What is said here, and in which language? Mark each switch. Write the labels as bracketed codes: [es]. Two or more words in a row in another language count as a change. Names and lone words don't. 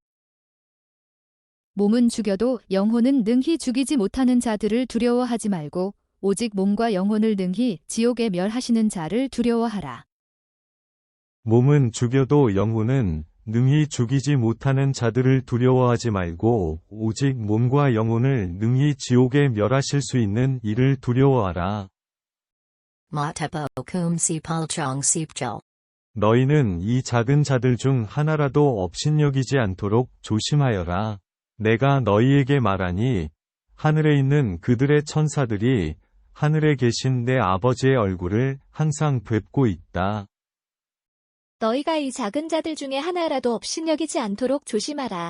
[ko] 몸은 죽여도 영혼은 능히 죽이지 못하는 자들을 두려워하지 말고 오직 몸과 영혼을 능히 지옥에 멸하시는 자를 두려워하라. 몸은 죽여도 영혼은 능히 죽이지 못하는 자들을 두려워하지 말고 오직 몸과 영혼을 능히 지옥에 멸하실 수 있는 이를 두려워하라. 마태복음 십팔장 십절. 너희는 이 작은 자들 중 하나라도 업신여기지 않도록 조심하여라. 내가 너희에게 말하니 하늘에 있는 그들의 천사들이 하늘에 계신 내 아버지의 얼굴을 항상 뵙고 있다. 너희가 이 작은 자들 중에 하나라도 업신여기지 않도록 조심하라.